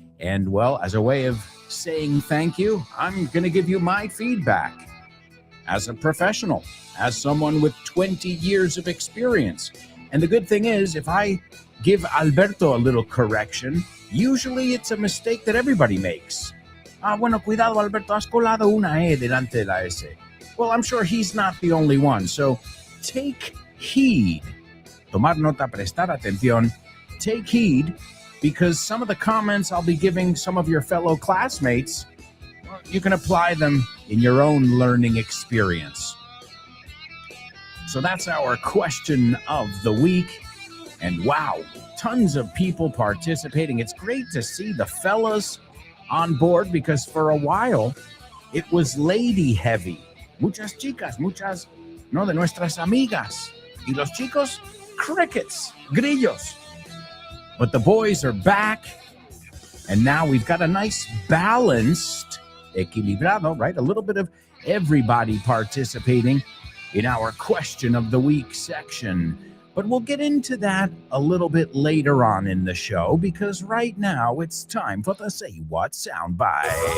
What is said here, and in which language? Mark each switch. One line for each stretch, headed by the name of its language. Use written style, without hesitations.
English: And well, as a way of saying thank you, I'm going to give you my feedback as a professional, as someone with 20 years of experience. And the good thing is, if I give Alberto a little correction, usually it's a mistake that everybody makes.
Spanish: Bueno, cuidado, Alberto, has colado una E delante de la S.
English: Well, I'm sure he's not the only one. So take heed.
Spanish: Tomar nota, prestar atención.
English: Take heed, because some of the comments I'll be giving some of your fellow classmates, you can apply them in your own learning experience. So that's our question of the week. And wow, tons of people participating. It's great to see the fellas on board, because for a while it was lady heavy.
Spanish: Muchas chicas, muchas, no, de nuestras amigas. Y los chicos, crickets, grillos.
English: But the boys are back, and now we've got a nice balanced, equilibrado, right? A little bit of everybody participating in our question of the week section. But we'll get into that a little bit later on in the show, because right now it's time for the Say What soundbite.